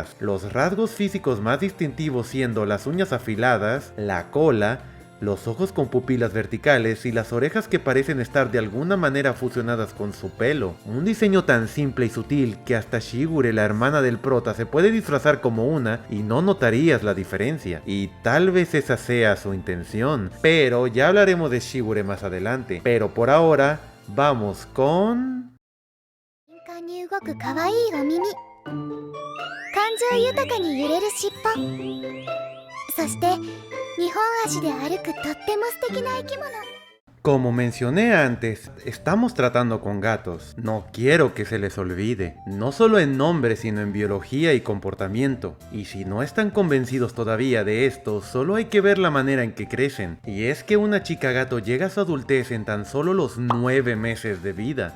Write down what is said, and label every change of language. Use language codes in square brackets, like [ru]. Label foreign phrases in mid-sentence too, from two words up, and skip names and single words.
[es] Los rasgos físicos más distintivos siendo las uñas afiladas, la cola, los ojos con pupilas verticales y las orejas que parecen estar de alguna manera fusionadas con su pelo. Un diseño tan simple y sutil que hasta Shigure, la hermana del prota, se puede disfrazar como una y no notarías la diferencia. Y tal vez esa sea su intención, pero ya hablaremos de Shigure más adelante. Pero por ahora, vamos con... [ja] 敏感に動く可愛いお耳、感情豊かに揺れる尻尾、そして2本足で歩くとっても素敵な生き物。 [es] Como mencioné antes, estamos tratando con gatos. No quiero que se les olvide, no solo en nombre sino en biología y comportamiento. Y si no están convencidos todavía de esto, solo hay que ver la manera en que crecen. Y es que una chica gato llega a su adultez en tan solo los 9 meses de vida.